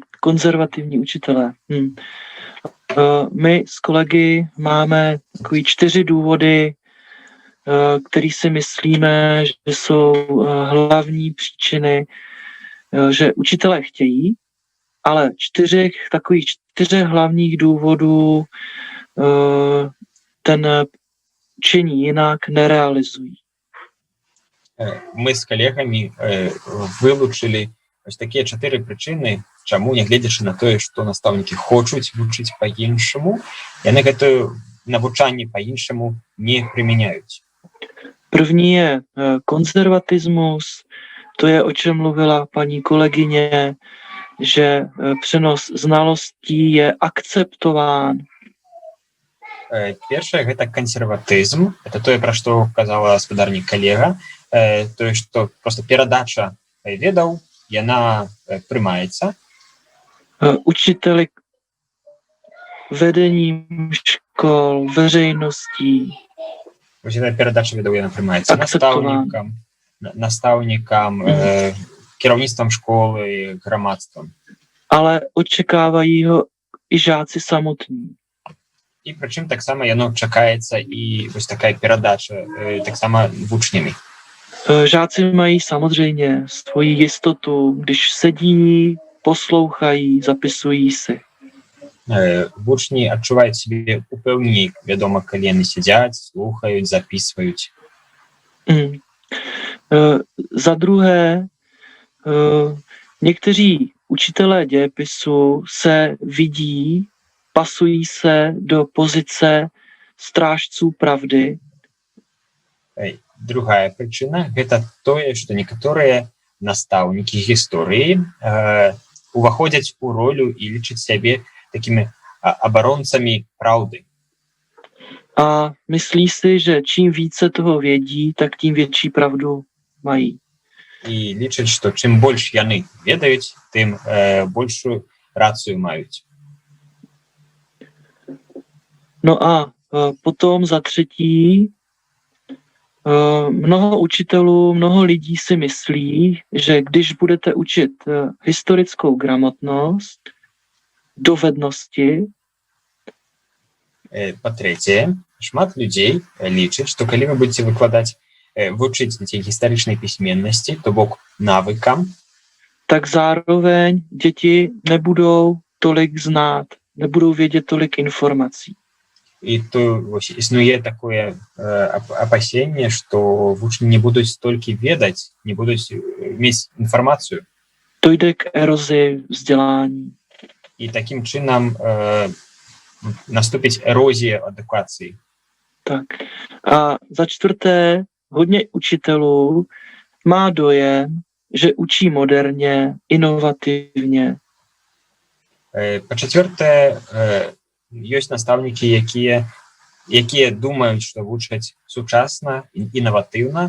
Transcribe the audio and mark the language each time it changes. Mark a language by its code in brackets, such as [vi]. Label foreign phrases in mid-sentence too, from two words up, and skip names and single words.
[cs] Konzervativní učitelé. My s kolegy máme takový 4 důvody, který si myslíme, že jsou hlavní příčiny, že učitelé chtějí, ale 4 hlavních důvodů ten činí jinak nerealizují. [be] Мы з калегамі вылучылі ось такія 4 прычыны, чаму, нягледзячы на тое, што настаўнікі хочуць вучыць па-іншаму, яны гэтае навучанне па-іншаму не прымяняюць. [cs] První je konzervatismus, to je, o čem mluvila paní kolegyně, že přenos znalostí je akceptován. [be] Першае гэта кансерватызм, это тое, пра што казала гаспадарня калега, тое, што просто перадача ведаў, яна прымаецца. [cs] Učiteli, vedením škol, veřejností. [be] Гэта перадача відэа прымаецца Акцэптавана. настаўнікам, кіраўніцтвам школы, грамадствам. [cs] Ale očekávají ho i žáci samotní. [be] І прычым таксама яно чакаецца і вось такая перадача таксама вучнямі. [cs] Žáci mají samozřejmě svoji jistotu, když sedí, poslouchají, zapisují si. [be] Вучні адчуваюць сябе упэўней, вядома, калі яны сядзяць, слухаюць, записваюць. [cs] Za druhé, někteří učitelé dějepisu se vidí, pasují se do pozice strážců pravdy. [be] Другая прычына гэта тое, што некаторыя настаўнікі гісторыі уваходзяць у ролю і лічаць сябе такімі абаронцамі праўды. [cs] A myslí si, že čím více toho vědí, tak tím větší pravdu mají. [be] І лічаць, што чым больш яны ведаюць, тым большую рацыю маюць. [cs] No a potom za třetí, mnoho učitelů, mnoho lidí si myslí, že když budete učit historickou gramotnost, dovednosti, [be] Па-трэцяе, шмат людзей лічаць, што калі вы будзеце вучыць дзяцей гістарычнай пісьменнасці, то бок навыкам, [cs] tak zároveň děti nebudou tolik znát, nebudou vědět tolik informací. [be] і то вось існуе такое апасенне, што вучні не будуць столькі ведаць, не будуць мець інфармацыю. [cs] Dojde k erozi vzdělání. [be] І такім чынам наступіць эрозія адукацыі. [cs] Tak. A za čtvrté, hodně učitelů má dojem, že učí moderně, inovativně. [be] Па-чацвёртае, ёсць настаўнікі, якія думаюць, што вучаць сучасна, інаватыўна,